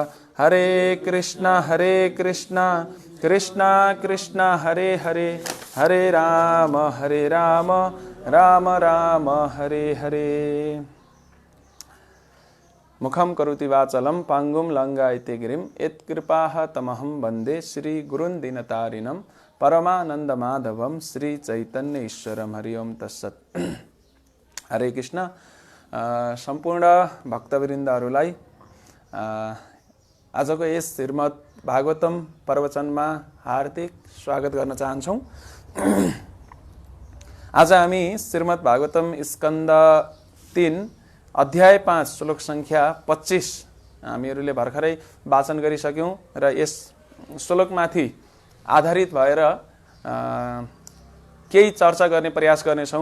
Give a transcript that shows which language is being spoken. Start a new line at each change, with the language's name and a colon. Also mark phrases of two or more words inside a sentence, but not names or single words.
Sanskrit: हरे कृष्ण कृष्ण कृष्ण हरे हरे, हरे राम राम राम हरे हरे. मुखम करोति वाचलम पांगुम लंगायते गिरिम यत्कृपाः तमहं वन्दे श्री गुरुन् दीनतारिणं परमानंद माधवम श्री चैतन्य ईश्वरम। हरि ओम तत्सत्। हरे कृष्ण।
Nepali: सम्पूर्ण भक्तवृन्दहरूलाई आजको यस श्रीमद् भागवतम प्रवचनमा हार्दिक स्वागत गर्न चाहन्छौँ। आज हामी श्रीमद् भागवतम स्कन्द 3 अध्याय 5 श्लोक संख्या 25 हामीहरूले भर्खरै वाचन गरिसक्यौं र यस श्लोकमाथि आधारित भएर केही चर्चा गर्ने प्रयास गर्नेछौँ।